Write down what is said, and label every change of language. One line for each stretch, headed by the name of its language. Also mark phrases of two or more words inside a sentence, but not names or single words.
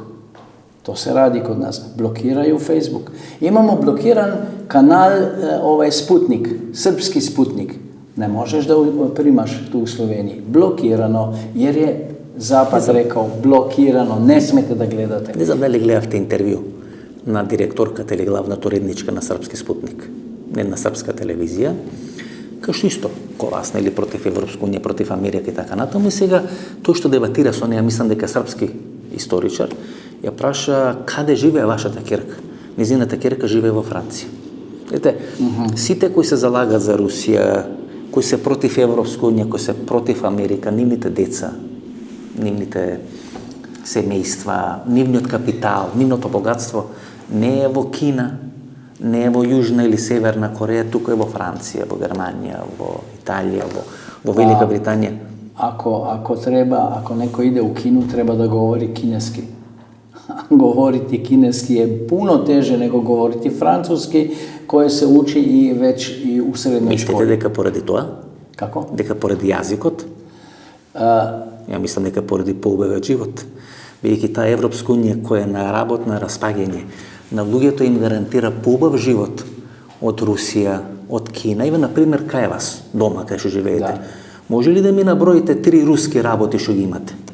Serbian: To se radi kod nas. Blokiraju Facebook. Imamo blokiran kanal Sputnik, srpski Sputnik. Ne možeš da primaš tu u Sloveniji. Blokirano, jer je Zapad rekao blokirano, ne smete da gledate.
Macedonian: Не знам дали гледавте интервју на директорката или главната уредничка на српски Спутник, не на српска телевизија, кај што исто гласна или против Европска унија, против Америка и така натаму. И сега тој што дебатира со неја, мислам дека српски историчар, ја праша каде живее вашата ќерка. Низината ќерка живее во Франција. Ете, сите кои се залагат за Русија, кои се против Европска унија, кои се против Америка, нивните деца, нивните семејства, нивниот капитал, нивното богатство не е во Кина, не е во Јужна или Северна Кореја, тука е во Франција, во Германија, во Италија, во Велика Британија.
Serbian: Ako neko ide u Kinu, treba da govori kineski. Govoriti kineski je puno teže nego govoriti francuski, koje se uči i već i u srednjoj školi. Mislite
Macedonian: дека pоради тоа?
Serbian: Kako?
Macedonian: Дека поради јазикот? Ја мислам дека поради поубавиот живот. Бидејќи таа Европска унија која е на работ на распаѓање, на луѓето им гарантира поубав живот од Русија, од Кина. Ива, например, кај вас, дома, кај што живеете. Може ли да ми наброите 3 руски работи што ги имате?